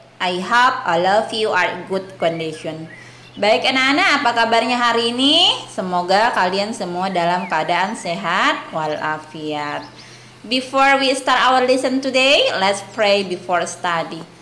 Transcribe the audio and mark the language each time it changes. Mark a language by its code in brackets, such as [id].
[en] I hope all of you are in good condition. [id] Baik anak-anak, apa kabarnya hari ini? Semoga kalian semua dalam keadaan sehat walafiat. [en] Before we start our lesson today, let's pray before study.